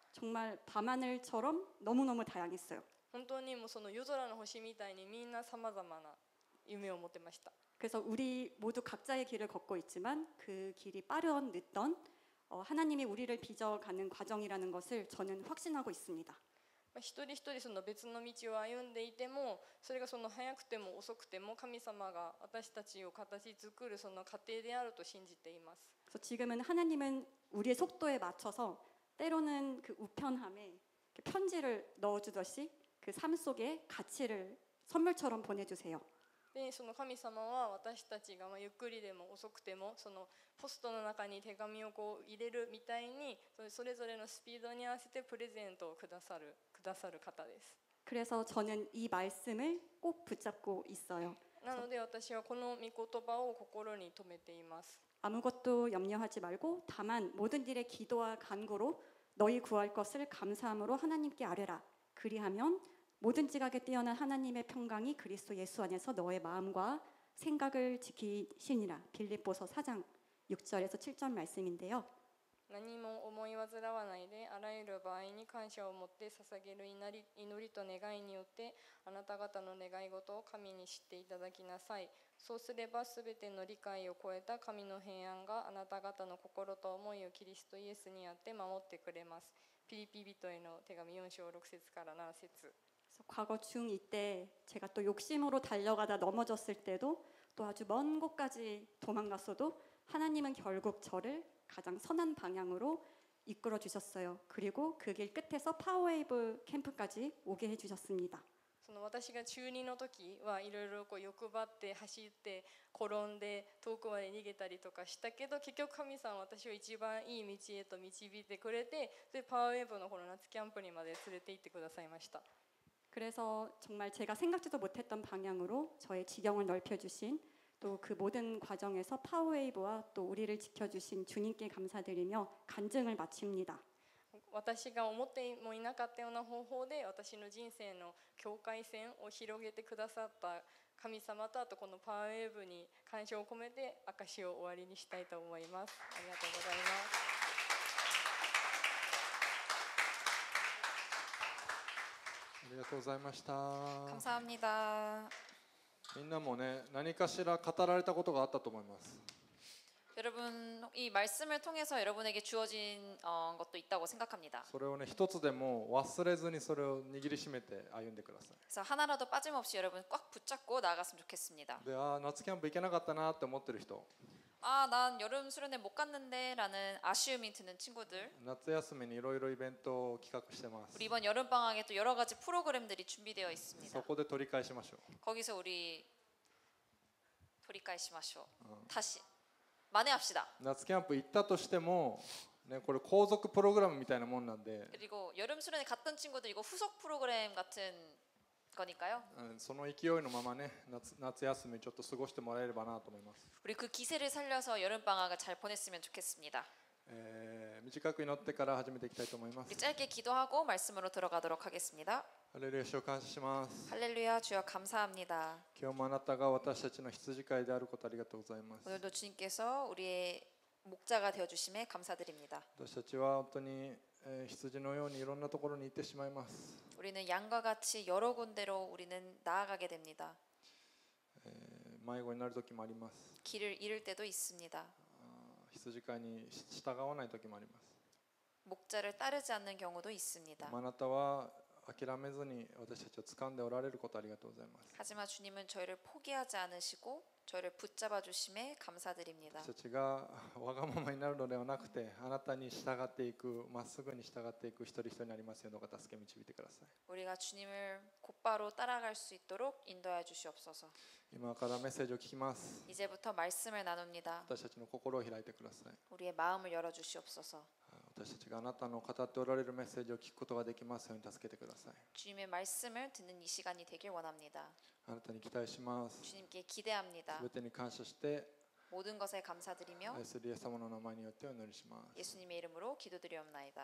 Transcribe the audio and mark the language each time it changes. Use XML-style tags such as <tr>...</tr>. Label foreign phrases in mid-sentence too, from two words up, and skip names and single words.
<ko>정말 밤하늘처럼 너무너무 다양했어요.</ko> <ja>本当にもう夜空の星みたいにみんなさまざまな夢を持ってました。</ja> <ko>그래서 우리 모두 각자의 길을 걷고 있지만 그 길이 빠르던 늦던 하나님이 우리를 빚어가는 과정이라는 것을 저는 확신하고 있습니다.</ko> <ja>一人一人別の道を歩んでいてもそれが早くても遅くても神様が私たちを形作る過程であると信じています。</ja> <ko>그래서 지금은 하나님은 우리의 속도에 맞춰서 때로는 그 우편함에 편지를 넣어주듯이 그 삶 속에 가치를 선물처럼 보내주세요.</ko> <ja>で神様は私たちがゆっくりでも遅くてもポストの中に手紙を入れるみたいにそれぞれのスピードに合わせてプレゼントをくださる方です。</ja> <ko>그래서 저는 이 말씀을 꼭 붙잡고 있어요.</ko> <ja>なので私はこの御言葉を心に留めています。</ja> <ko>아무것도 염려하지 말고 다만 모든 일에 기도와 간구로 너희 구할 것을 감사함으로 하나님께 아뢰라. 그리하면 모든 지각에 뛰어난 하나님의 평강이 그리스도 예수 안에서 너의 마음과 생각을 지키시니라. 빌립보서 4장 6절에서 7절 말씀인데요.</ko> <ja>何も思い煩わないであらゆる場合に感謝を持って捧げる祈りと願いによってあなた方の願い事を神に知っていただきなさい。そうすればすべての理解を超えた神の平安があなた方の心と思いをキリストイエスにあって守ってくれます。ピリピ人への手紙4章6節から7節。</ja> <ko>그래서 과거 중2 때 제가 또 욕심으로 달려가다 넘어졌을 때도 또 아주 먼 곳까지 도망갔어도 하나님은 결국 저를 가장 선한 방향으로 이끌어 주셨어요. 그리고 그 길 끝에서 파워웨이브 캠프까지 오게 해주셨습니다.</ko> <ja>その私が中2の時はいろいろ欲張って走って転んで遠くまで逃げたりとかしたけど結局神様は私を一番いい道へと導いてくれてでパワーウェーブのこの夏キャンプにまで連れて行ってくださいました。</ja> <ko>그래서 정말 제가 생각지도 못했던 방향으로 저의 지경을 넓혀주신 또 그 모든 과정에서 파워웨이브와 또 우리를 지켜주신 주님께 감사드리며 간증을 마칩니다.</ko> <ja>私が思ってもいなかったような方法で私の人生の境界線を広げてくださった神様とあとこのパワーウェーブに感謝を込めて証を終わりにしたいと思います。ありがとうございます。ありがとうございました。</ja> <ko>감사합니다.</ko> <ja>みんなもね、何かしら語られたことがあったと思います。</ja> <ko>여러분 이 말씀을 통해서 여러분에게 주어진 것도 있다고 생각합니다.</ko> <ja>それをね、一つでも忘れずにそれを握りしめて歩んでください。</ja> <ko>그래서 하나라도 빠짐없이 여러분 꽉 붙잡고 나아갔으면 좋겠습니다.</ko> <ja>で、夏キャンプ行けなかったなって思ってる人、</ja> <ko>아, 난 여름 수련회 못 갔는데라는 아쉬움이 드는 친구들,</ko> <ja>夏休みにいろいろイベントを企画してます。</ja> <ko>우리 이번 여름 방학에 또 여러 가지 프로그램들이 준비되어</ko> <ja>そ</ja> <ko>있습니다.</ko> <ja>こで取り返しましょう。</ja> <ko>거기서 우리 돌이까이시마쇼 다시 만회합시다.</ko> <ja>夏キャンプ行ったとしても、ね、これ後続プログラムみたいなもんなんで、</ja> <ko>그리고 여름 수련회 갔던 친구들 이거 후속 프로그램 같은 거니까요.</ko> <ja>その勢いのままね、夏休みちょっと過ごしてもらえればなと思います。</ja> <ko>우리 그 기세를 살려서 여름 방학을 잘 보냈으면 좋겠습니다.</ko> <ja>短く祈ってから始めていきたいと思います。</ja> <ko>우리 짧게 기도하고 말씀으로 들어가도록 하겠습니다.</ko> <ja>ハレルヤ、主を感謝します。</ja> <ko>할렐루야 주여 감사합니다.</ko> <ja>今日もあなたが私たちの羊飼いであることありがとうございます。</ja> <ko>오늘도 주님께서 우리의 목자가 되어 주심에 감사드립니다.</ko> <ja>私たちは本当に羊のようにいろんなところに行ってしまいます。</ja> <ko>우리는 양과 같이 여러 군데로 우리는 나아가게 됩니다.</ko> <ja>迷子になる時もあります。</ja> <ko>길을 잃을 때도 있습니다.</ko> <ja>羊飼いに従わない時もあります。</ja> <ko>목자를 따르지 않는 경우도 있습니다.</ko> <ja>あなたは諦めずに私たちを掴んでおられることありがとうございます。</ja> <ko>하지만 주님은 저희를 포기하지 않으시고 저희를 붙잡아 주심에 감사드립니다.</ko> <ja>私たちがわがままになるのではなくて、あなたに従っていく、まっすぐに従っていく一人一人になりますようにどうか助け導いてください。</ja> <ko>우리가 주님을 곧바로 따라갈 수 있도록 인도하여 주시옵소서.</ko> <ja>今からメッセージを聞きます。</ja> <ko>이제부터 말씀을 나눕니다.</ko> <ja>私たちの心を開いてください。</ja> <ko>우리의 마음을 열어 주시옵소서.</ko> <ja>私たちがあなたの語っておられるメッセージを聞くことができますように助けてください。</ja> <ko>주님의 말씀을 듣는 이 시간이 되길 원합니다.</ko> <ja>あなたに期待します。</ja> <ko>주님께 기대합니다.</ko> <ja>すべてに感謝して、</ja> <ko>모든 것에 감사드리며</ko> <ja>愛するイエス様の名前によってお祈りします。</ja> <ko>예수님의 이름으로 기도드리옵나이다.</ko>